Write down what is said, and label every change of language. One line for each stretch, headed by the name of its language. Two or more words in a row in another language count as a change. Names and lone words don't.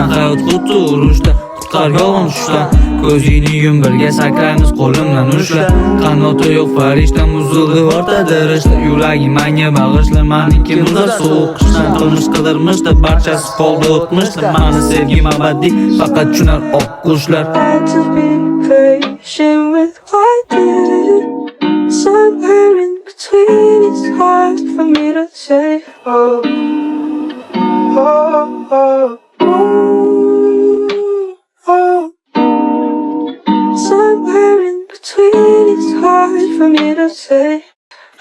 Uzbek: Hayot xuddi urushda, qutqar yolg'on tushdan. Ko'zingni yum, birga sakraymiz, qo'limdan ushla. Qanoti yo'q farishtam uzildi o'rtada rishta. Yuragim menga bag'ishla, meniki muzlar sovuq qishdan. Qilmish qidirmishda, barchasi qoldi o'tmishda. Meni sevgim abadiy, faqat tushunar oq qushlar.
English: Had to be patient with what did. Somewhere in between, it's hard for me to say. Oh, oh, oh, oh, oh. Somewhere in between, it's hard for me to say.